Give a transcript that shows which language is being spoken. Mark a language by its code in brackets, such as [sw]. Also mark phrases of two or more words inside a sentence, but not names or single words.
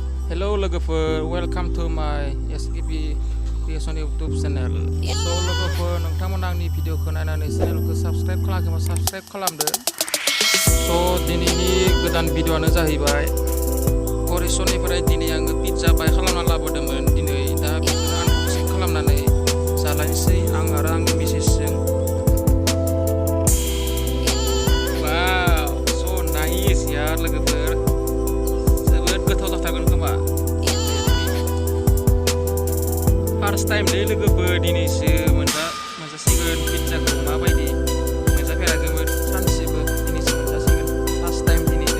[brx] Hello लोगोफोर, [en] welcome to my SKP Creations YouTube channel. [brx] So लोगोफोर, नोंथांमोना आंनि भिडिअखौ नायनानै चेनेलखौ साबस्क्राइब खालामाखैबा साबस्क्राइब खालामदो. So दिनैनि गोदान भिडिअआनो जाहैबाय करेसननिफ्राय दिनै आङो पिज्जा बाय खालामना लाबोदोंमोन. दिनै दा बेखौनो आनबक्सिं खालामनानै जालायनोसै आं आरो आंनि मिसेसजों. वाव, [en] so nice [brx] यार लोगोफोर. गोथाव जाथारगोन खोमा. [en] first time [brx] ले लोगोफोर, दिनैसो मोनजासिगोन पिज्जाखौ माबायदि मोनजाफेराखैमोन सानसेबो, दिनैसो मोनजासिगोन [en] first time [brx] दिनैनो.